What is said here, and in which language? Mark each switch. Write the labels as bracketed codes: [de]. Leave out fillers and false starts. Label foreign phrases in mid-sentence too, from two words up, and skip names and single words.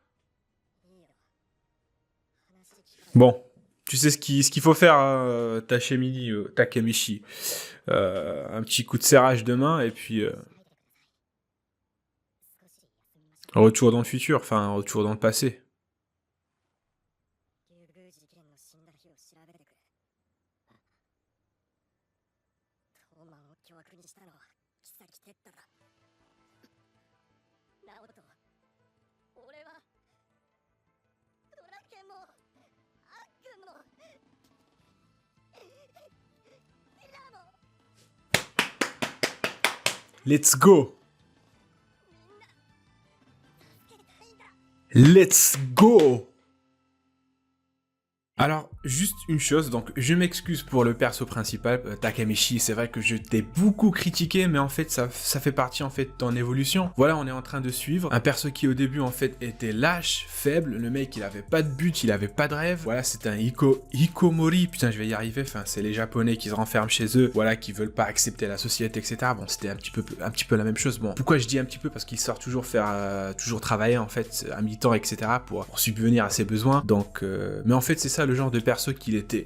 [fr] Bon. Tu sais ce qu'il faut faire, hein, Takemichi. Un petit coup de serrage de main, et puis... retour dans le futur, enfin, retour dans le passé. [ja] 竜宮事件の死んだ日を調べてくれトーマンを巨悪にしたのは妃テッタだナオト俺はドラケンもアックンもテラも [en] Let's go! [ja] 助けたいんだ [en] Let's go! [fr] Alors, juste une chose, donc je m'excuse pour le perso principal, Takemichi, c'est vrai que je t'ai beaucoup critiqué, mais en fait ça fait partie en fait de ton évolution. Voilà, on est en train de suivre un perso qui au début en fait était lâche, faible, le mec il avait pas de but, il avait pas de rêve, voilà c'était un hikomori, putain je vais y arriver, enfin c'est les japonais qui se renferment chez eux, voilà qui veulent pas accepter la société etc, bon c'était un petit peu la même chose, bon pourquoi je dis un petit peu, parce qu'il sort toujours travailler en fait à mi-temps etc pour subvenir à ses besoins, donc mais en fait c'est ça le genre de perso qu'il était.